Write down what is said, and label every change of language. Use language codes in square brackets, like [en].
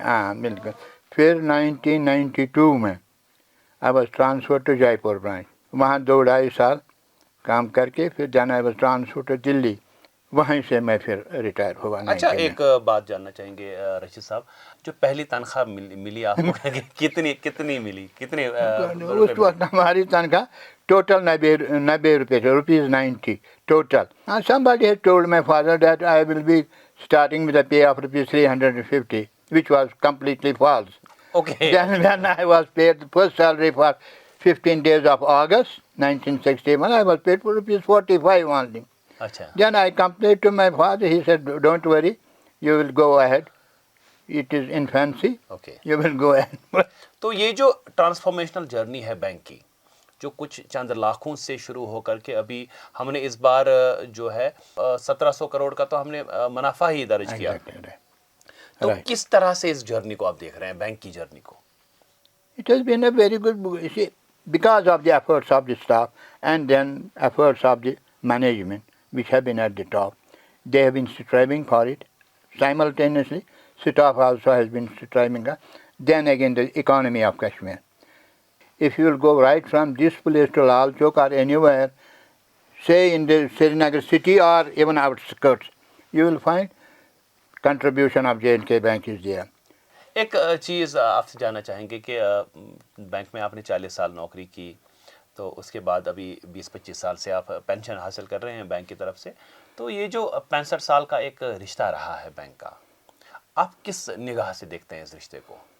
[ur] ہاں بالکل۔ پھر 1992 میں [en] I was transferred to [ur] جے پور برانچ، وہاں 2-2.5 سال کام کر کے پھر [en] then I was transferred to [ur] دلی، وہیں سے میں پھر ریٹائر ہوا۔ اچھا، ایک بات جاننا چاہیں گے رشید صاحب، جو پہلی تنخواہ ملی آپ کو کتنی ملی؟ کتنے اس وقت ہماری تنخواہ ٹوٹل 90 روپے تھے، ₹90 total. [en] Somebody had told my father that I will be starting with a pay of ₹350, which was completely false. Okay. Then when I was paid the first salary for 15 days of August 1961, I was paid for ₹45 only. [ur] اچھا، [en] Then I complained to my father. He said, don't worry, you will go ahead. It is infancy. Okay. You will go ahead. [ur] تو یہ جو transformational journey ہے bank کی، جو کچھ چند لاکھوں سے شروع ہو کر کے ابھی ہم نے اس بار جو ہے 1700 کروڑ کا تو ہم نے منافع ہی درج کیا، تو کس طرح سے اس جرنی کو آپ دیکھ رہے ہیں، بینک کی جرنی کو؟ [en] It has been a very good book. You see, because of the efforts of the staff and then efforts of the management, which have been at the top, they have been striving for it. Simultaneously, staff also has been striving. Then again, the economy of Kashmir. if you will go right from this place to Lal Chowk or anywhere, say in the Srinagar city or even outskirts, you will find contribution of J&K Bank is there. [ur] ایک چیز آپ سے جاننا چاہیں گے کہ bank میں آپ نے 40 سال نوکری کی، تو اس کے بعد ابھی 20-25 سال سے آپ پینشن حاصل کر رہے ہیں بینک کی طرف سے، تو یہ جو 65 سال کا ایک رشتہ رہا ہے بینک کا، آپ کس نگاہ سے دیکھتے ہیں اس رشتے کو؟